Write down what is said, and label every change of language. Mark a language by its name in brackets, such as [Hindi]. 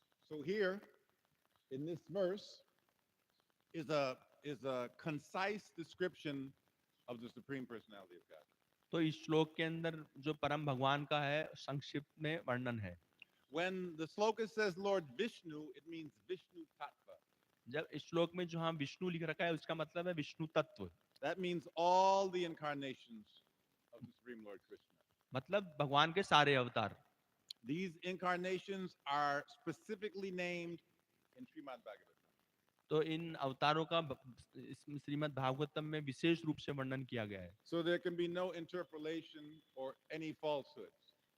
[English] So here in this verse is a concise description of the Supreme Personality of God. [Hindi] तो इस श्लोक के अंदर जो परम भगवान का है संक्षिप्त में वर्णन है। [English] When the sloka says Lord Vishnu, it means Vishnu Tattva. [Hindi] जब इस श्लोक में जो हम विष्णु लिख रखा है उसका मतलब है विष्णु तत्व, [English] That means all the incarnations of the Supreme Lord Krishna. [Hindi] मतलब भगवान के सारे अवतार। [English] These incarnations are specifically named in Srimad Bhagavatam. [Hindi] तो इन अवतारों का श्रीमद् भागवतम में विशेष रूप से वर्णन किया गया है। [English] So there can be no interpolation or any falsehoods.